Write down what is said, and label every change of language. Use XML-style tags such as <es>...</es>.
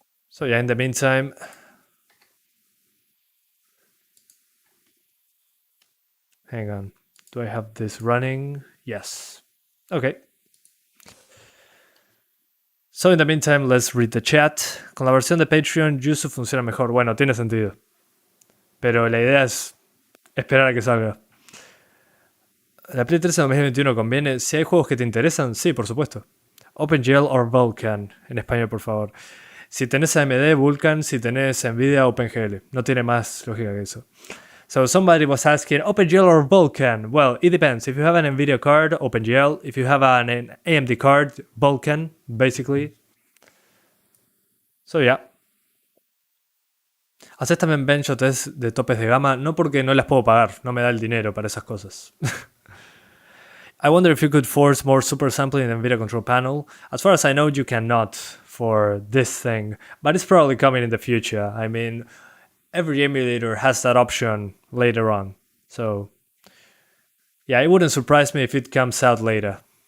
<en>So yeah, in the meantime... Hang on. Do I have this running? Yes. Okay. So in the meantime, let's read the chat.</en> <es>Con la versión de Patreon, YUZU funciona mejor. Bueno, tiene sentido. Pero la idea es esperar a que salga. ¿La Play 3 en 2021 conviene? Si hay juegos que te interesan, sí, por supuesto. OpenGL or Vulkan, en español, por favor. Si tenés AMD, Vulkan. Si tenés NVIDIA, OpenGL. No tiene más lógica que eso.</es> <en>So somebody was asking, OpenGL or Vulkan? Well, it depends. If you have an NVIDIA card, OpenGL. If you have an AMD card, Vulkan, basically. So yeah.</en> <es>Haces también benchmarks de topes de gama, no porque no las puedo pagar, no me da el dinero para esas cosas.</es> <en>I wonder if you could force more super sampling in the NVIDIA control panel. As far as I know, you cannot for this thing, but it's probably coming in the future. I mean, every emulator has that option later on. So, yeah, it wouldn't surprise me if it comes out later.</en>